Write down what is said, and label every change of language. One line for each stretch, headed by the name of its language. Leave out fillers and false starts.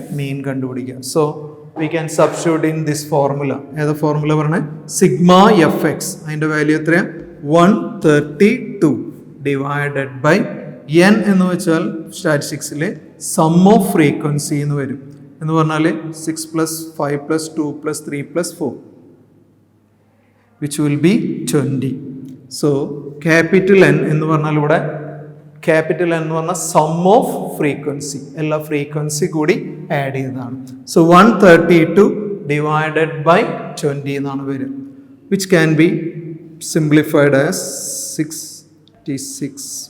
Malayalam: മീൻ കണ്ടുപിടിക്കുക.
English: So we can substitute in this formula.
Malayalam: ഏതാ formula പറഞ്ഞത്? Sigma F X. അതിൻ്റെ വാല്യൂ എത്രയാണ്? 132 ഡിവൈഡഡ് ബൈ എൻ എന്ന് വെച്ചാൽ സ്റ്റാറ്റിസ്റ്റിക്സിലെ സം ഓഫ് ഫ്രീക്വൻസി എന്ന് വരും. എന്ന് പറഞ്ഞാൽ 6 + 5 + 2 + 3 + 4
English: which will be 20.
Malayalam: So capital N എന്ന് പറഞ്ഞാൽ ഇവിടെ ക്യാപിറ്റൽ എന്ന് പറഞ്ഞാൽ സം ഓഫ് ഫ്രീക്വൻസി, എല്ലാ ഫ്രീക്വൻസി കൂടി ആഡ് ചെയ്തതാണ്.
English: so 132 divided by 20
Malayalam: എന്നാണ് വരിക,
English: Which can be simplified as 66.